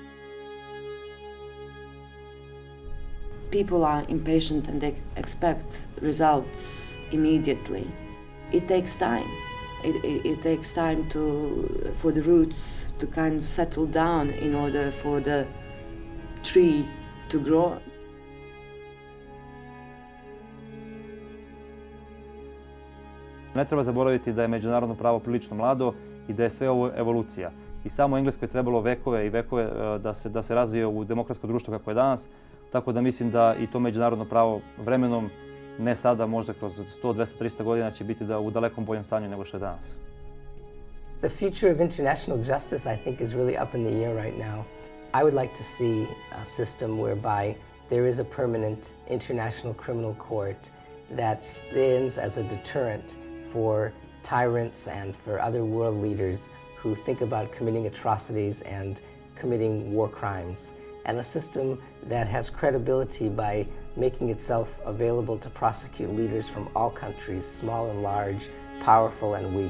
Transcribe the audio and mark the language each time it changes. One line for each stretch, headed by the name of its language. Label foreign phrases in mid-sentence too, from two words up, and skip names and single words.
English: People are impatient and they expect results immediately. It takes time. It takes time for the roots to kind of settle down in order for the tree to grow.
Serbian: Ne treba zaboraviti da je međunarodno pravo prilično mlado i da je sve ovo evolucija. I samo Engleskoj je trebalo vekove i vekove da se razvije u demokratsko društvo kako je danas, tako da mislim da i to međunarodno pravo vremenom, ne sada, možda kroz 100, 200, 300 godina će biti u dalekom boljem stanju nego što je danas.
English: The future of international justice, I think, is really up in the air right now. I would like to see a system whereby there is a permanent international criminal court that stands as a deterrent for tyrants and for other world leaders who think about committing atrocities and committing war crimes, and a system that has credibility by making itself available to prosecute leaders from all countries, small and large, powerful and weak.